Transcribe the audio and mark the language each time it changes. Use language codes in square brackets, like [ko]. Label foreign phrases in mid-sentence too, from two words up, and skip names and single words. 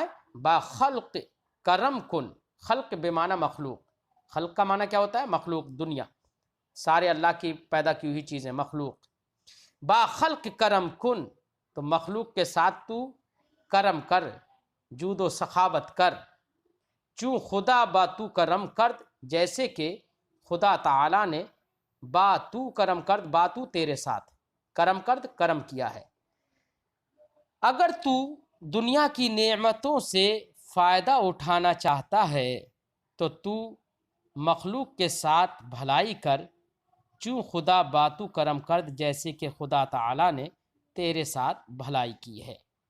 [fa] با خلق کرم کن، [ur] خلق بمعنی مخلوق، خلق کا معنی کیا ہوتا ہے؟ مخلوق، دنیا، سارے اللہ کی پیدا کی ہوئی چیزیں، مخلوق، [fa] با خلق کرم کن، [ur] تو مخلوق کے ساتھ تو کرم کر، جود و سخاوت کر، [fa] چوں خدا با تو کرم کرد، [ur] جیسے کہ خدا تعالی نے [fa] با تو کرم کرد، با تو [ur] تیرے ساتھ [fa] کرم کرد، [ur] کرم کیا ہے۔ اگر تو دنیا کی نعمتوں سے فائدہ اٹھانا چاہتا ہے تو تو مخلوق کے ساتھ بھلائی کر، [fa] چوں خدا باتو کرم کرد، [ur] جیسے کہ خدا تعالی نے تیرے ساتھ بھلائی کی ہے۔